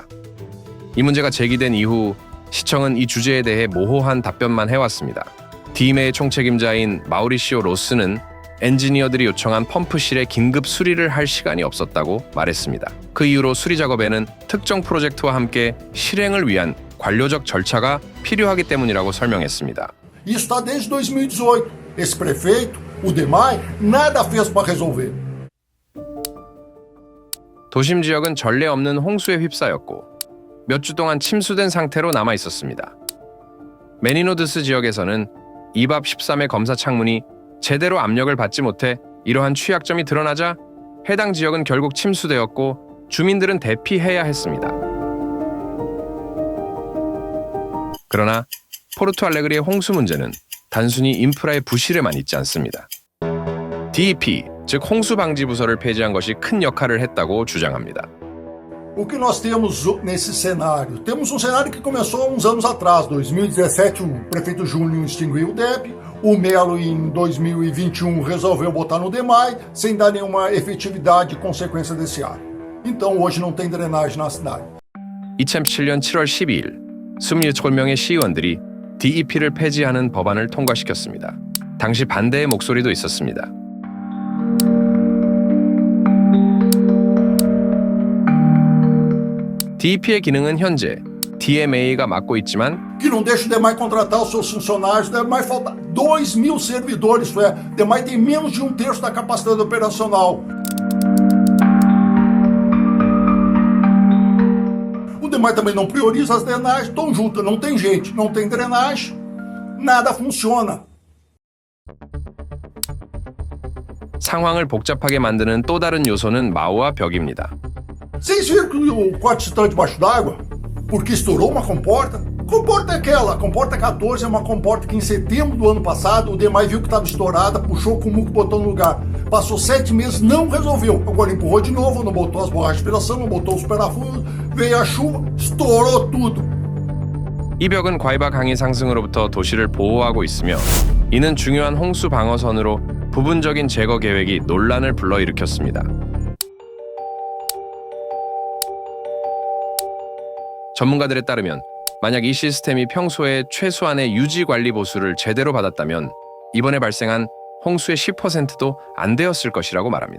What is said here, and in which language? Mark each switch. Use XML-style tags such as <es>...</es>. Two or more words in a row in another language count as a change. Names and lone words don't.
<ko>이 문제가 제기된 이후 시청은 이 주제에 대해 모호한 답변만 해왔습니다. 디메의 총책임자인 마우리시오 로스는 엔지니어들이 요청한 펌프실의 긴급 수리를 할 시간이 없었다고 말했습니다. 그 이후로 수리 작업에는 특정 프로젝트와 함께 실행을 위한 관료적 절차가 필요하기 때문이라고 설명했습니다.</ko> <pt>Isso está desde 2018. Esse prefeito, o Demay, nada fez para resolver.</pt> <ko>도심 지역은 전례 없는 홍수에 휩싸였고 몇 주 동안 침수된 상태로 남아 있었습니다. 메니노드스 지역에서는 이밥 13의 검사 창문이 제대로 압력을 받지 못해 이러한 취약점이 드러나자 해당 지역은 결국 침수되었고 주민들은 대피해야 했습니다. 그러나 포르투알레그리의 홍수 문제는 단순히 인프라의 부실에만 있지 않습니다. DEP, 즉 홍수 방지 부서를 폐지한 것이 큰 역할을 했다고 주장합니다.</ko> <pt>O que nós temos nesse cenário? Temos um cenário que começou há uns anos atrás. 2017, o prefeito Júnior extinguiu o DEP. O Melo, em 2021, resolveu botar no DEMAI, sem dar nenhuma efetividade e consequência desse ar. Então, hoje não tem drenagem na cidade.</pt> <ko>2017년 7월 12일, 27명의 시의원들이 DEP를 폐지하는 법안을 통과시켰습니다. 당시 반대의 목소리도 있었습니다. DEP의 기능은 현재 DMA가 맡고 있지만</ko> <pt>Que não deixa o DEMAI contratar os seus funcionários. O DEMAI falta 2.000 servidores, isso é, o DEMAI tem menos de 1/3 da capacidade operacional. O DEMAI também não prioriza as drenagens, estão juntas, não tem gente, não tem drenagem, nada funciona.</pt> <ko>상황을 복잡하게 만드는 또 다른 요소는 마우아 벽입니다.</ko> <pt>Vocês viram que o quarto está debaixo d'água? Porque estourou uma comporta? Comporta é aquela, a comporta 14 é uma comporta que em setembro do ano passado o DEMAI viu que estava estourada, puxou o cumuco e botou no lugar. Passou 7 meses, não resolveu. Agora empurrou de novo, não botou as borrachas de aspiração, não botou os parafusos, veio a chuva, estourou tudo.</pt> <ko>이 벽은 과이바 강의 상승으로부터 도시를 보호하고 있으며 이는 중요한 홍수 방어선으로 부분적인 제거 계획이 논란을 불러일으켰습니다. 전문가들에 따르면 만약 이 시스템이 평소에 최소한의 유지 관리 보수를 제대로 받았다면 이번에 발생한 홍수의 10%도 안 되었을 것이라고 말합니다.</ko>